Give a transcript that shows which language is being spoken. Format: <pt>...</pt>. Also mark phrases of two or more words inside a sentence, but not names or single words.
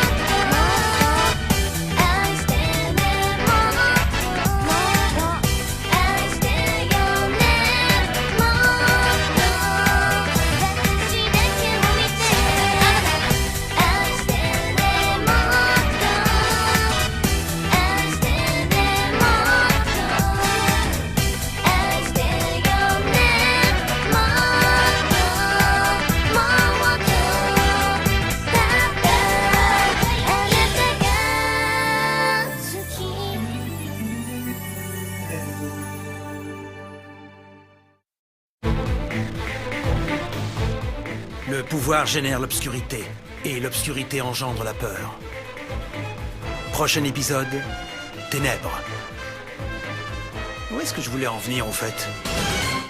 <ja>と愛してねもっと愛してよねもっと私だけを見て愛してねもっと愛してねもっと愛してよねもっともっとただあなたが好き</ja> <fr>Le pouvoir génère l'obscurité, et l'obscurité engendre la peur. Prochain épisode, Ténèbres. Où est-ce que je voulais en venir, en fait ?</fr>